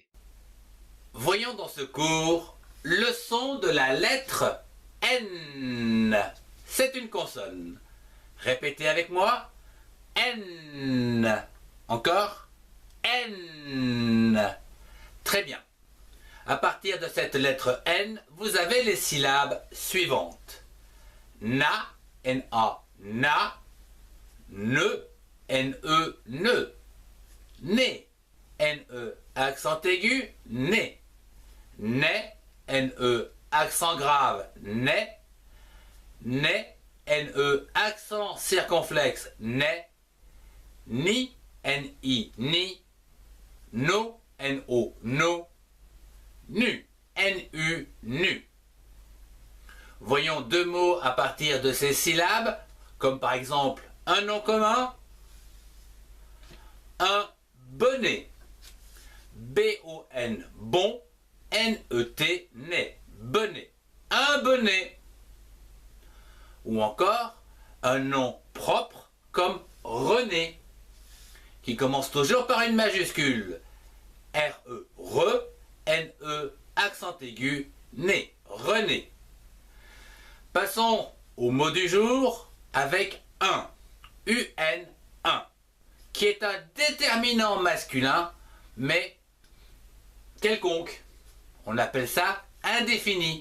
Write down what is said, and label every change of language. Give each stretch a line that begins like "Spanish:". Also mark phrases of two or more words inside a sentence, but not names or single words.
French: Voyons dans ce cours le son de la lettre N. C'est une consonne. Répétez avec moi. N. Encore. N. Très bien. À partir de cette lettre N, vous avez les syllabes suivantes. Na, N-A, na. Ne, N-E, ne. Né, N-E, accent aigu, né. Né, N-E, accent grave, né. Né, N-E, accent circonflexe, né. Ni, N-I, ni. No, N-O, no. Nu, N-U, nu. Voyons deux mots à partir de ces syllabes, comme par exemple un nom commun, un bonnet. B-O-N, bon, N-E-T, né, bonnet. Un bonnet. Ou encore un nom propre comme René, qui commence toujours par une majuscule. R-E, re, N-E, accent aigu, né, René. Passons au mot du jour avec un, UN, un, qui est un déterminant masculin, mais quelconque. On appelle ça indéfini.